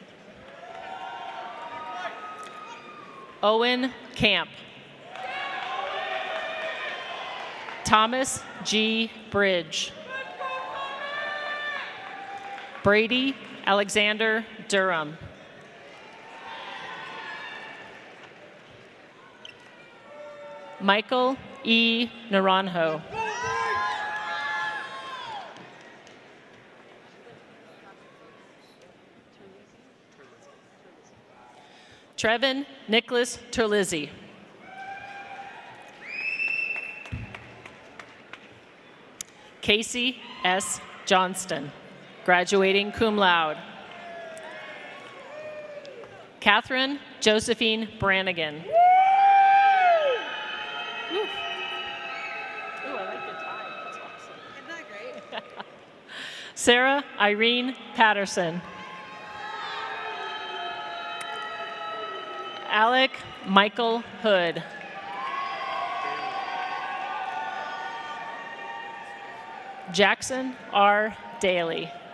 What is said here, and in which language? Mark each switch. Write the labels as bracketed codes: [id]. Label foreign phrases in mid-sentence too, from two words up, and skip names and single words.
[en] Owen Camp. Thomas G. Bridge. Brady Alexander Durham. Michael E. Naranjo. Trevin Nicholas Terlizzi. Casey S. Johnston, graduating [la] cum laude. [en] Catherine Josephine Brannigan. Ooh, I like the tie. That's awesome. Isn't that great? Sarah Irene Patterson. Alec Michael Hood. Jackson R. Daly.